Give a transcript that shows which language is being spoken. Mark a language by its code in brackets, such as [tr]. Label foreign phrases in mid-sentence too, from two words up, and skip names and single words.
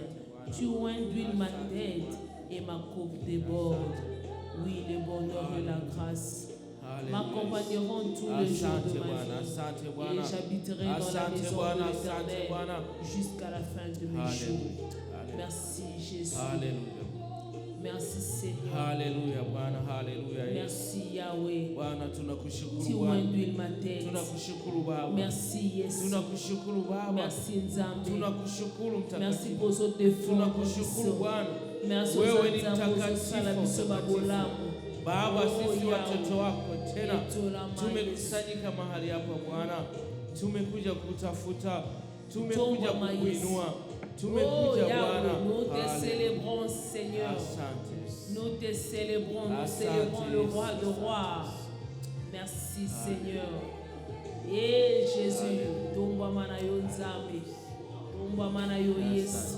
[fr] Tu induis ma tête et ma coupe déborde. Oui, le bonheur et la grâce m'accompagneront tous les jours de ma vie. Et j'habiterai dans la maison de l'Éternel jusqu'à la fin de mes jours. Merci Jésus. Alléluia. Merci Seigneur. [sw] Hallelujah, Bwana, hallelujah. [fr] Merci Yahweh. [sw] Bwana, tunakushukuru [fr] Tu [sw] Bwana. [fr] induis ma tête. [sw] Tunakushukuru Baba. [fr] Merci Yesu. [sw] Tunakushukuru Baba. [fr] Merci Nzambe. [sw] Tunakushukuru Mtakatifu. [fr] Merci pour ce défaut. [sw] Tunakushukuru Bwana. [fr] Merci [sw] wewe ni Nzambe mtakatifu. Baba, sisi watoto wako tena tumekusanyika mahali hapa Bwana. Tumekuja kutafuta, tumekuja kukuinua. [fr] Oh Yahweh, nous te célébrons Seigneur. Nous te célébrons, nous célébrons le roi de rois. Merci Seigneur. Et Jésus, [ln] tomba mana yo Nzambe, tomba mana yo Yesu.